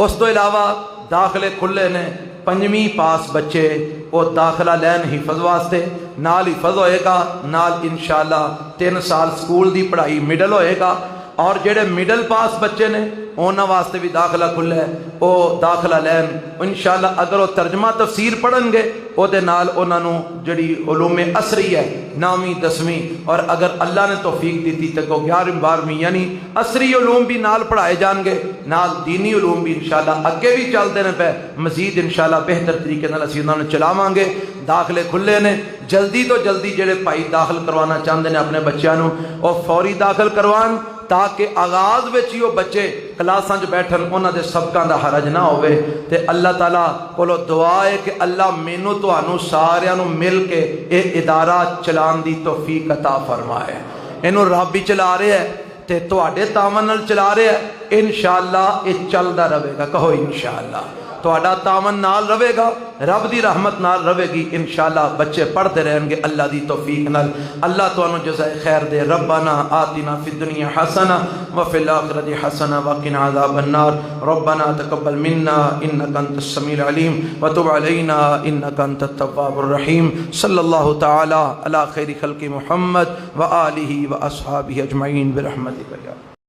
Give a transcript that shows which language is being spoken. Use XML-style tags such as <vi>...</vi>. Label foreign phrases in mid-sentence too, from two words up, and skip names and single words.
<pa>اس تو علاوہ داخلے کھلے نے، پنجویں پاس بچے وہ داخلہ لین حفظ واسطے، نال حفظ ہوئے گا، نال انشاءاللہ 3 سال سکول دی پڑھائی مڈل ہوئے گا، اور جڑے مڈل پاس بچے نے انہاں واسطے بھی داخلہ کھلا ہے، وہ داخلہ لین انشاءاللہ اگر وہ ترجمہ تفسیر پڑھن گے او دے نال انہاں نو جڑی علوم عصری ہے 9ویں 10ویں، اور اگر اللہ نے توفیق دیتی تے کو 11ویں 12ویں یعنی عصری علوم بھی نال پڑھائے جان گے، نال دینی علوم بھی انشاءاللہ اگے بھی چلتے ہیں پہ مزید انشاءاللہ بہتر طریقے نال اسی انہاں نو چلاواں گے۔ داخلے کھلے نے، جلدی تو جلدی جڑے بھائی داخل کروانا چاہتے ہیں اپنے بچیاں نو او فوری داخل کروان، تاکہ آغاز وچ ہی وہ بچے کلاساں چ بیٹھن، انہاں دے سبقاں دا حرج نہ ہوئے۔ تے اللہ تعالیٰ کولو دعا ہے کہ اللہ مینوں تانوں ساریاں نو مل کے اے ادارہ چلان دی توفیق عطا فرمائے۔ اینوں رب ہی چلا رہے ہے تے تواڈے تعاون نال چلا رہے ہے، انشاءاللہ اے چلدا رہے گا، کہو انشاءاللہ۔ تواڈا تعاون نال رہے گا، رب دی رحمت نال رہے گی، انشاءاللہ بچے پڑھتے رہیں گے اللہ دی توفیق نال۔ اللہ تانوں جزائے خیر دے۔</pa> <ar>ربنا آتنا فی الدنیا حسنہ وفی الآخرۃ حسنہ وقنا عذاب النار۔ ربنا تقبل منا انک انت السمیع العلیم وتب علینا انک انت التواب الرحیم۔ صلی اللہ تعالی علی خیر خلق محمد وآلہ واصحابہ اجمعین برحمتک یا</ar>